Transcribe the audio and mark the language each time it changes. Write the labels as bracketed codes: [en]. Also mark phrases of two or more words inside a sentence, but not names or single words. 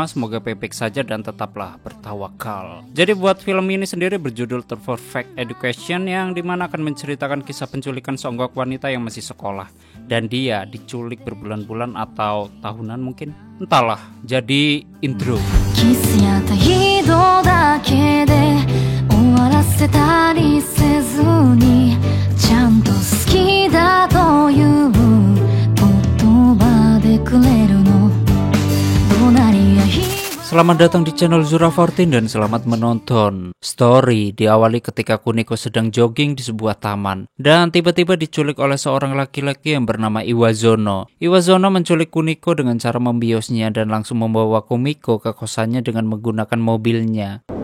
[id] Semoga baik-baik saja dan tetaplah bertawakal. Jadi buat film ini sendiri berjudul The Perfect Education, yang dimana akan menceritakan kisah penculikan seonggok wanita yang masih sekolah. Dan dia diculik berbulan-bulan atau tahunan mungkin, entahlah. Jadi intro. [ja] キスや態度だけで終わらせたりせずにちゃんと好きだという言葉でくれるのどうなりゃいい [id] Selamat datang di channel Zura14 dan selamat menonton. Story diawali ketika Kuniko sedang jogging di sebuah taman dan tiba-tiba diculik oleh seorang laki-laki yang bernama Iwazono. Iwazono menculik Kuniko dengan cara membiusnya dan langsung membawa Kumiko ke kosannya dengan menggunakan mobilnya.